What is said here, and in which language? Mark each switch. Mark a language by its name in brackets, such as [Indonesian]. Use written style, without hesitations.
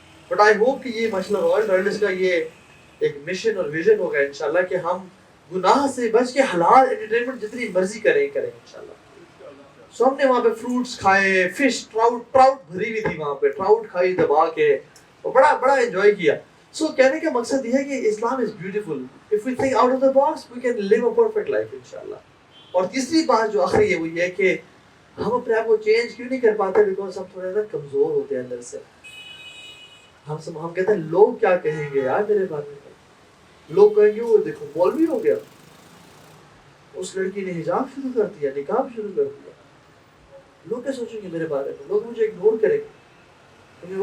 [English] but I hope [Urdu] کہ یہ مشورہ رائل رائلز کا یہ ایک مشن اور ویژن ہوگا انشاءاللہ کہ ہم گناہ سے بچ کے حلال انٹرٹینمنٹ جتنی مرضی کریں انشاءاللہ. سو ہم نے وہاں پہ فروٹس کھائے, فش, ٹراؤٹ بھری ہوئی تھی وہاں پہ, ٹراؤٹ کھائی دبا کے, اور بڑا انجوائے کیا. سو کہنے کا مقصد یہ ہے کہ [English] اسلام is beautiful. If we think out of the box, we can live a perfect life انشاءاللہ. [Urdu] اور تیسری بات جو آخری ہے وہ یہ ہے کہ ہم اپنے آپ کو چینج کیوں نہیں کر پاتے, بیکاز ہم تھوڑے نا کمزور ہوتے ہیں اندر سے. ہم کہتے ہیں لوگ کیا کہیں گے یار میرے بارے میں, لوگ کہیں گے وہ دیکھو مولوی ہو گیا, اس لڑکی نے حجاب شروع کر دیا, نقاب شروع کر دیا, لوگ کیا سوچیں گے میرے بارے میں, لوگ مجھے اگنور کریں گے.